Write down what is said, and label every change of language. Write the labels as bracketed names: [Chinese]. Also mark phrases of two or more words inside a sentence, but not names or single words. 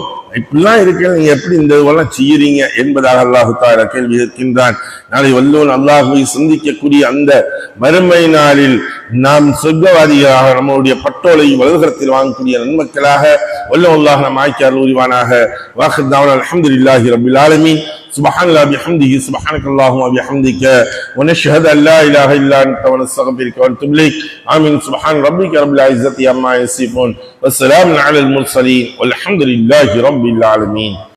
[Tamil] இப்படிலாம் இருக்கிறது, நீங்க எப்படி இந்த இதெல்லாம் செய்யறீங்க என்பதாக அல்லாஹ் தஆலா கேள்வி கேட்கின்றான். நாளை வல்லோன் அல்லாஹ்வை சந்திக்கக்கூடிய அந்த மறுமை நாளில் நாம் சொர்க்கவாதிகளாக நம்முடைய பட்டோலை வலதுகரத்தில் வாங்கக்கூடிய நன்மக்களாக வல்லோன் அல்லாஹ் நம் ஆக்கியார் உரிவானாக. [Arabic] وآخر دعوانا الحمد لله رب العالمين. سبحان الله بحمده سبحانك اللهم وبحمدك ونشهد ان لا اله الا انت ونستغفرك ونتوب اليك. امين. سبحان ربك رب العزه عما يصفون والسلام على المرسلين والحمد لله رب العالمين.